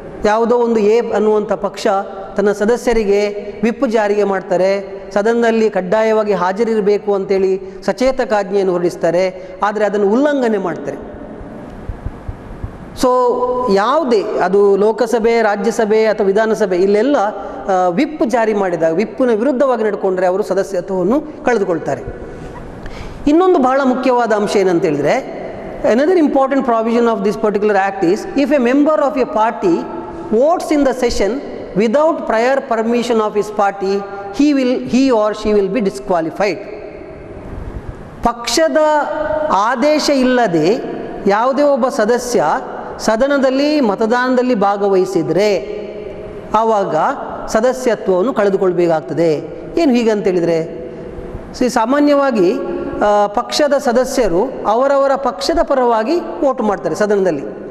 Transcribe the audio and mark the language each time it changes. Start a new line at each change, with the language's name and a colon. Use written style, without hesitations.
Kannada: ಯಾವುದೋ ಒಂದು ಅನ್ನುವಂಥ ಪಕ್ಷ ತನ್ನ ಸದಸ್ಯರಿಗೆ ವಿಪ್ ಜಾರಿಗೆ ಮಾಡ್ತಾರೆ, ಸದನದಲ್ಲಿ ಕಡ್ಡಾಯವಾಗಿ ಹಾಜರಿರಬೇಕು ಅಂತೇಳಿ ಸಚೇತಕಾಜ್ಞೆಯನ್ನು ಹೊರಡಿಸ್ತಾರೆ, ಆದರೆ ಅದನ್ನು ಉಲ್ಲಂಘನೆ ಮಾಡ್ತಾರೆ. ಸೊ ಯಾವುದೇ ಅದು ಲೋಕಸಭೆ, ರಾಜ್ಯಸಭೆ ಅಥವಾ ವಿಧಾನಸಭೆ, ಇಲ್ಲೆಲ್ಲ ವಿಪ್ ಜಾರಿ ಮಾಡಿದಾಗ ವಿಪ್ಪಿನ ವಿರುದ್ಧವಾಗಿ ನಡ್ಕೊಂಡ್ರೆ ಅವರು ಸದಸ್ಯತ್ವವನ್ನು ಕಳೆದುಕೊಳ್ತಾರೆ. ಇನ್ನೊಂದು ಬಹಳ ಮುಖ್ಯವಾದ ಅಂಶ ಏನಂತ ಹೇಳಿದರೆ,
English: another important provision of this particular act is, if a member of a party votes in the session without prior permission of his party, he or she will be disqualified.
Kannada: ಪಕ್ಷದ ಆದೇಶ ಇಲ್ಲದೆ ಯಾವುದೇ ಒಬ್ಬ ಸದಸ್ಯ ಸದನದಲ್ಲಿ ಮತದಾನದಲ್ಲಿ ಭಾಗವಹಿಸಿದರೆ ಆವಾಗ ಸದಸ್ಯತ್ವವನ್ನು ಕಳೆದುಕೊಳ್ಬೇಕಾಗ್ತದೆ. ಏನು ಹೀಗಂತೇಳಿದರೆ, ಸಾಮಾನ್ಯವಾಗಿ ಪಕ್ಷದ ಸದಸ್ಯರು ಅವರವರ ಪಕ್ಷದ ಪರವಾಗಿ ವೋಟ್ ಮಾಡ್ತಾರೆ ಸದನದಲ್ಲಿ.